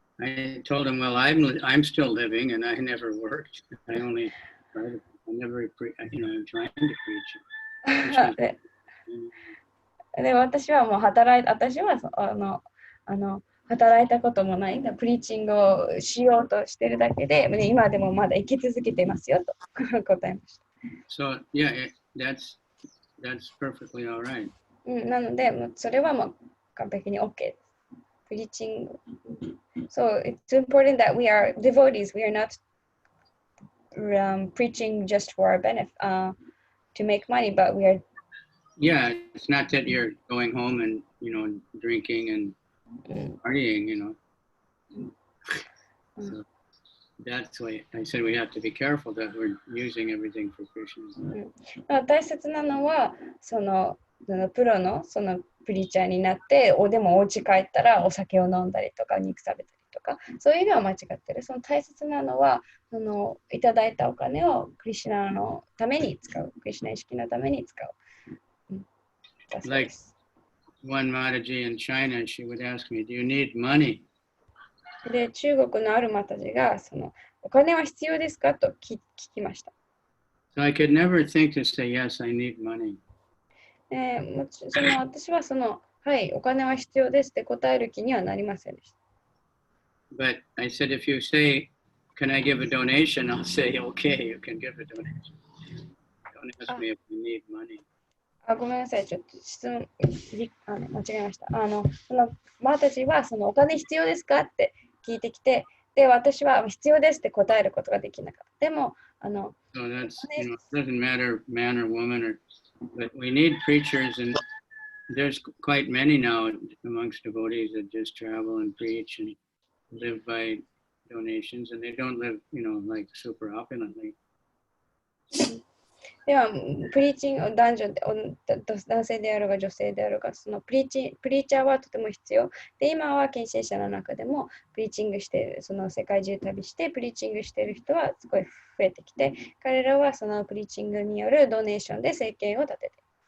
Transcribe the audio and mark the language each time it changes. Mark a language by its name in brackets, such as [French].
[English] I told him, well, I'm still living and I never worked. I never, I'm trying to preach. [Japanese] で、私はもう私は働いたこともない。プリーチングをしようとしてるだけで、今でもまだ生き続けてますよと答えました。 [English] So yeah, that's perfectly all right. [Japanese] なので、それはもう完璧に OK です。プリーチング。 [English] So it's important that we are devotees. We are not preaching just for our benefit, to make money, but we are. Yeah, it's not that you're going home and drinking and partying. So that's why I said we have to be careful that we're using everything for Krishna. [Japanese] 大切なのはそのプロのプリーチャーになってでもお家帰ったらお酒を飲んだりとか肉食べたりとかそういうのは間違ってる。その大切なのはいただいたお金をクリシュナのために使う。クリシュナ意識のために使う。 [English] Like one Mataji in China, she would ask me, "Do you need money?" [Japanese] で、中国のあるマタジがお金は必要ですかと聞きました。 [English] So I could never think to say, "Yes, I need money." [Japanese] 私ははい、お金は必要ですって答える気にはなりませんでした。 [English] But I said, if you say, "Can I give a donation?" I'll say, "Okay, you can give a donation." Don't ask me if you need money. [Japanese] ごめんなさい、ちょっと質問間違えました。マタジはお金必要ですかって聞いてきて、で、私は必要ですって答えることができなかった。でも、 [English] So that's, it doesn't matter man or woman, but we need preachers, and there's quite many now amongst devotees that just travel and preach and live by donations, and they don't live, like super opulently. [Japanese] では、プリーチング、男性であるが女性であるが、プリーチャーはとても必要。で、今は献身者の中でも、プリーチングしている、世界中旅して、プリーチングしている人はすごい増えてきて、彼らはプリーチングによるドネーションで生計を立てている。